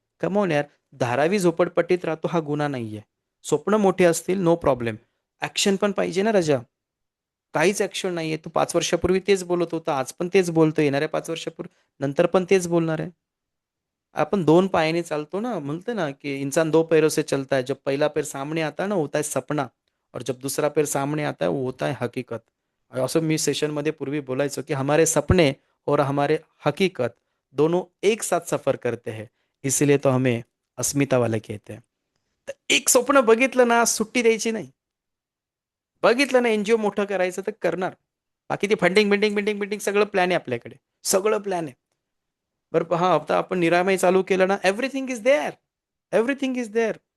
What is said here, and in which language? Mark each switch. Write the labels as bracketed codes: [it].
[mr] Come on यार, धारावी झोपडपट्टीत राहतो हा गुन्हा नाहीये. स्वप्न मोठे असतील, नो प्रॉब्लेम. ऍक्शन पण पाहिजे ना राजा. काहीच ऍक्शन नाहीये. तू 5 वर्षापूर्वी तेच बोलत होता, आज पण तेच बोलतो, येणाऱ्या 5 वर्षापूर्वी नंतर पण तेच बोलणार आहे. आपण 2 पायाने चालतो ना, म्हणते ना की [hi] इंसान 2 पैरों से चलता है. जब पहला पैर सामने आता है ना, होता है सपना, और जब दूसरा पैर सामने आता है, वो होता है हकीकत. [mr] असं मी सेशनमध्ये पूर्वी बोलायचो की [hi] हमारे सपने और हमारे हकीकत दोनों एक साथ सफर करते हैं, इसीलिए तो हमें अस्मिता वाले कहते हैं. [mr] तर एक स्वप्न बघितलं ना, सुट्टी द्यायची नाही. बघितलं ना एनजीओ मोठं करायचं तर करणार. बाकी ते फंडिंग बिंडिंग बिंडिंग बिंडिंग सगळं प्लॅन आहे आपल्याकडे, सगळं प्लॅन आहे. बरं पहा, आता आपण निरामय चालू केलं ना, [en] Everything is there, everything is there.